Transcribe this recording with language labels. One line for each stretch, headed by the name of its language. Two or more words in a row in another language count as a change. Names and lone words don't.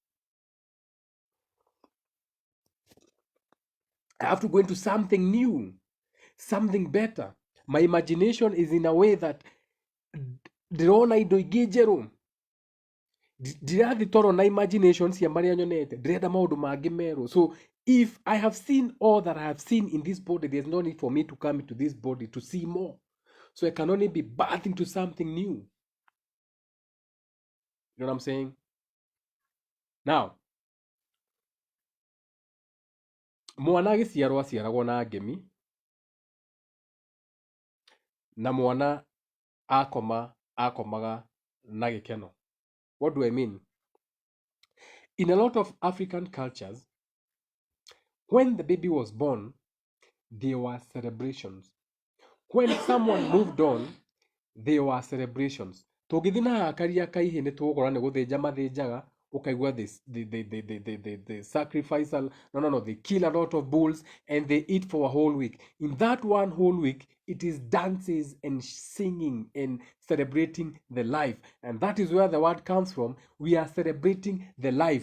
English: I have to go into something new, something better. My imagination is in a way that
Kikuyu: ndĩrona indo ingĩ njerũ, ndirathi toro na imagination cia marĩa nyonete, ndĩrenda maũndũ mangĩ merũ.
English: So if I have seen all that I have seen in this body, there's no need for me to come into this body to see more. So I can only be birthed into something new. You know what I'm saying? Now,
Kikuyu: mwana agĩciarwo aciaragwo na ngemi, na mwana akomaga na gĩkeno.
English: What do I mean? In a lot of African cultures, when the baby was born, there were celebrations. When someone moved on, there were celebrations.
Kikuyu: Tũngĩthiĩ na akaria kaihĩ nĩ tũgũkora nĩ gũthĩnja mathĩnjaga, ũkaigua
English: the sacrificial, no, they kill a lot of bulls and they eat for a whole week. In that one whole week, it is dances and singing and celebrating the life. And that is where the word comes from. We are celebrating the life.